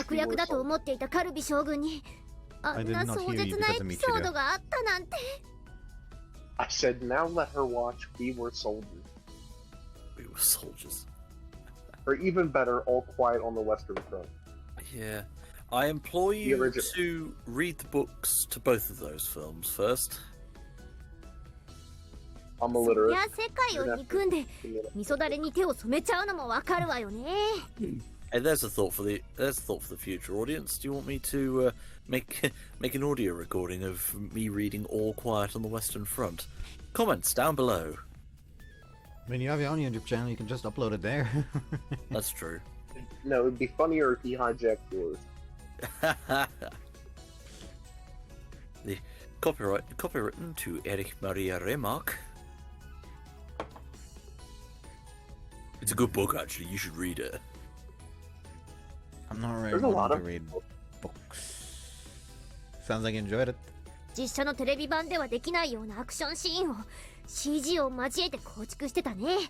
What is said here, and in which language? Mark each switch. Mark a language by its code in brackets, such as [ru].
[ja] 悪役だと思っていたカルビ将軍にあんな壮絶なエピソードがあったなんて。 [en] I said, now let her watch We Were Soldiers. We were soldiers. Or even better, All Quiet on the Western Front. Yeah. I implore you to read the books to both of those films first. I'm illiterate. [ja] いや世界を憎んで味噌だれに手を染めちゃうのもわかるわよね。 [en] Hey, there's a thought for the future audience. Do you want me to make an audio recording of me reading All Quiet on the Western Front? Comments down below. I mean, you have your own YouTube channel. You can just upload it there. That's true. No, it'd be funnier if he hijacked yours. The copywritten to Erich Maria Remarque. It's a good book, actually. You should read it. I'm not really There's a lot wanting of to read books. Sounds like you enjoyed it. [ja] 実写のテレビ版ではできないようなアクションシーンを CG を交えて構築してたね。